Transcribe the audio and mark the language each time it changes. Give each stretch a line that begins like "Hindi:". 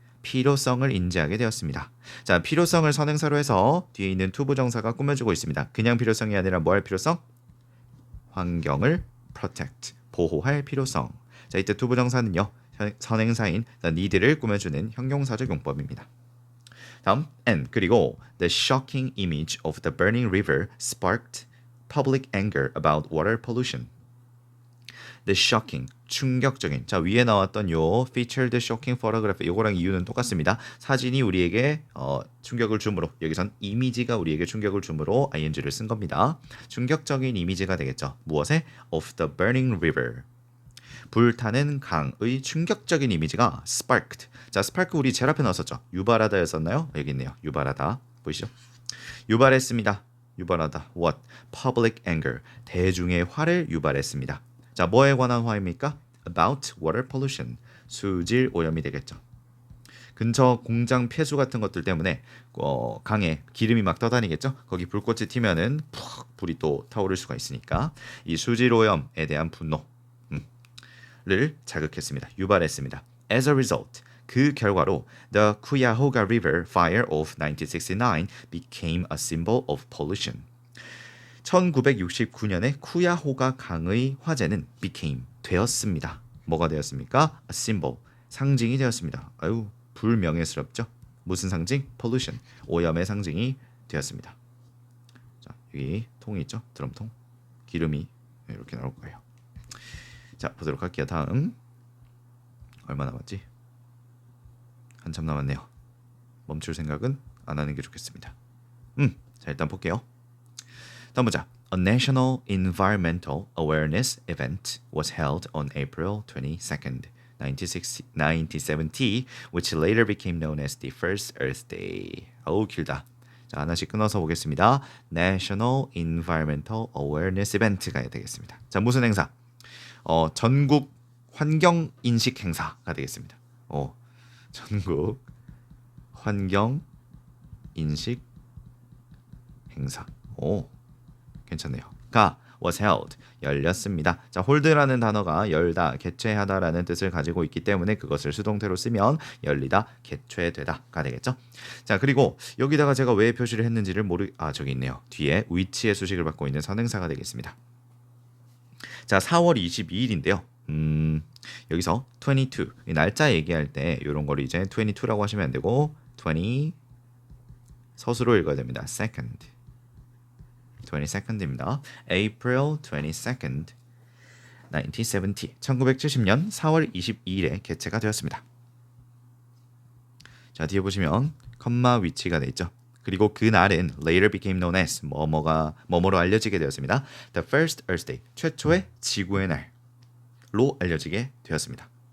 Korean: 필요성을 인지하게 되었습니다. 자, 필요성을 선행사로 해서 뒤에 있는 투부정사가 꾸며주고 있습니다. 그냥 필요성이 아니라 뭐 할 필요성? 환경을 protect. 보호할 필요성. 자, 이때 투부정사는요. 선행사인 the need를 꾸며주는 형용사적 용법입니다. 다음
English: and
Korean: 그리고
English: the shocking image of the burning river sparked public anger about water pollution.
Korean: The shocking 충격적인 자 위에 나왔던 요
English: featured shocking photograph
Korean: 요거랑 이유는 똑같습니다. 사진이 우리에게 충격을 주므로 여기선 이미지가 우리에게 충격을 주므로 ing를 쓴 겁니다. 충격적인 이미지가 되겠죠. 무엇에?
English: of the burning river.
Korean: 불타는 강의 충격적인 이미지가 sparked. 자, spark 우리 제일 앞에 넣었었죠. 유발하다였었나요? 여기 있네요. 유발하다. 보이시죠? 유발했습니다. 유발하다.
English: What? Public anger.
Korean: 대중의 화를 유발했습니다. 자, 뭐에 관한 화입니까?
English: About water pollution.
Korean: 수질 오염이 되겠죠. 근처 공장 폐수 같은 것들 때문에 강에 기름이 막 떠다니겠죠. 거기 불꽃이 튀면은 푹 불이 또 타오를 수가 있으니까 이 수질 오염에 대한 분노를 자극했습니다. 유발했습니다.
English: As a result,
Korean: 그 결과로
English: the Cuyahoga River Fire of 1969 became a symbol of pollution.
Korean: 1969년에 쿠야호가 강의 화재는 became 되었습니다. 뭐가 되었습니까? A symbol 상징이 되었습니다. 아유 불명예스럽죠. 무슨 상징? pollution 오염의 상징이 되었습니다. 자 여기 통이 있죠. 드럼통 기름이 이렇게 나올 거예요. 자 보도록 할게요. 다음 얼마 남았지? 한참 남았네요. 멈출 생각은 안 하는 게 좋겠습니다. 자 일단 볼게요. 다음 보자.
English: A National Environmental Awareness Event was held on April 22nd, 1970, which later became known as the First Earth Day.
Korean: 어우 길다. 자 하나씩 끊어서 보겠습니다.
English: National Environmental Awareness Event
Korean: 가 되겠습니다. 자 무슨 행사? 전국 환경 인식 행사가 되겠습니다. 전국 환경 인식 행사. 괜찮네요. 가
English: was held
Korean: 열렸습니다. 자 hold라는 단어가 열다, 개최하다라는 뜻을 가지고 있기 때문에 그것을 수동태로 쓰면 열리다, 개최되다가 되겠죠. 자 그리고 여기다가 제가 왜 표시를 했는지를 저기 있네요. 뒤에 위치의 수식을 받고 있는 선행사가 되겠습니다. 자 4월 22일인데요. 여기서 22 날짜 얘기할 때 이런 걸 이제 22라고 하시면 안 되고 20 서술로 읽어야 됩니다.
English: second 22nd입니다. April 22nd, 1970.
Korean: 1970년 4월 22일에 개최가 되었습니다. 자, 뒤에 보시면 컴마 위치가 돼 있죠. 그리고 그 날은
English: later became known as
Korean: 뭐뭐로 알려지게 되었습니다.
English: The first Earth Day,
Korean: 최초의 지구의 날로 알려지게 되었습니다.